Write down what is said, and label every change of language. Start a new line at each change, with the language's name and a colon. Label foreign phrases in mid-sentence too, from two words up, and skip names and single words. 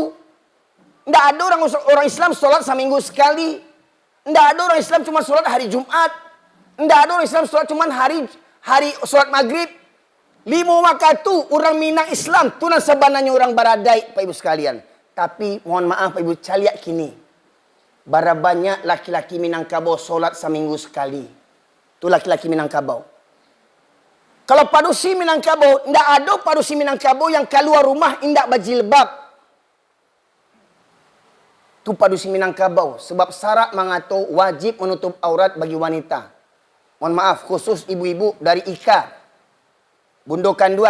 Indonesian: Tidak ada orang Islam solat seminggu sekali. Tidak ada orang Islam cuma solat hari Jumat. Tidak ada orang Islam solat cuma hari solat maghrib. 5 waktu orang Minang Islam. Itu sebenarnya orang Baradai Pak Ibu sekalian. Tapi mohon maaf Pak Ibu
Minangkabau: caliak kini.
Indonesian: Bara banyak laki-laki Minangkabau solat seminggu sekali. Itu laki-laki Minangkabau. Kalau padusi Minangkabau, tidak ada padusi Minangkabau yang keluar rumah tidak berjilbab. Itu padusi Minangkabau. Sebab syarak mengatur wajib menutup aurat bagi wanita. Mohon maaf, khusus ibu-ibu dari Ika. Bundo Kanduang.